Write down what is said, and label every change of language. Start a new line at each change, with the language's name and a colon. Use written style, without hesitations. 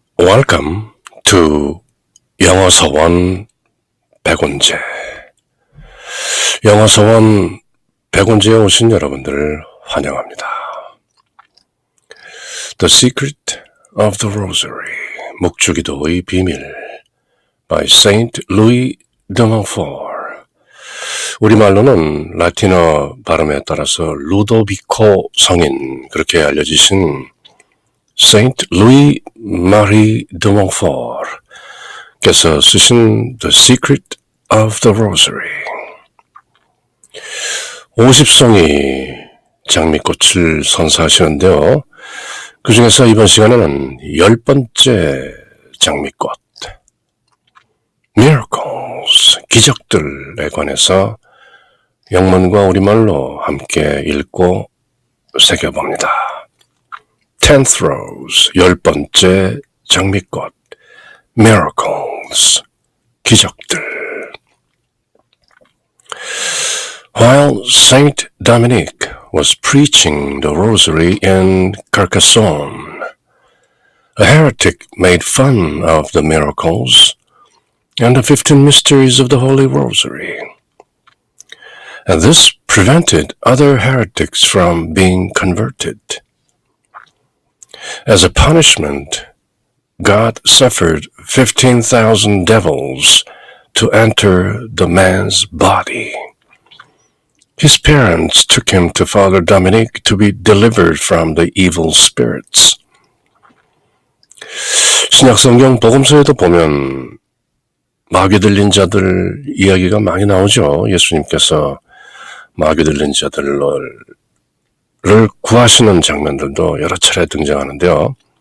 English: Welcome to 영어서원 백운제.
Korean: 영어서원 백운제에 오신 여러분들을 환영합니다.
English: The Secret of the Rosary,
Korean: 묵주기도의 비밀
English: by Saint Louis de Montfort.
Korean: 우리말로는 라틴어 발음에 따라서 루도비코 성인, 그렇게 알려지신 Saint Louis Marie de Montfort 께서 쓰신
English: The Secret of the Rosary.
Korean: 50송이 장미꽃을 선사하시는데요. 그 중에서 이번 시간에는 10번째 장미꽃, Miracles, 기적들에 관해서 영문과 우리말로 함께 읽고 새겨봅니다.
English: 10th Rose,
Korean: 10번째 장미꽃, Miracles, 기적들.
English: While Saint Dominic was preaching the rosary in Carcassonne, a heretic made fun of the miracles and the 15 mysteries of the Holy Rosary, and this prevented other heretics from being converted. As a punishment, God suffered 15,000 devils to enter the man's body. His parents took him to Father Dominic to be delivered from the evil spirits.
Korean: 신약성경 복음서에도 보면 마귀 들린 자들 이야기가 많이 나오죠. 예수님께서 마귀 들린 자들을 구하시는 장면들도 여러 차례 등장하는데요.